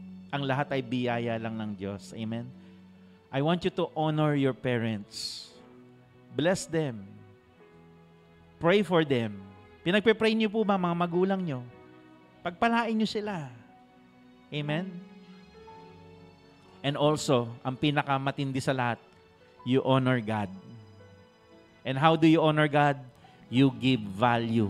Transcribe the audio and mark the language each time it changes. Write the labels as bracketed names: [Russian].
[Filipino] Ang lahat ay biyaya lang ng Diyos. Amen? [English] I want you to honor your parents. Bless them. Pray for them. [Filipino] Pinagpe-pray niyo po ba mga magulang niyo? Pagpalain niyo sila. Amen? [English] And also, [Filipino] ang pinakamatindi sa lahat, [English] you honor God. And how do you honor God? You give value.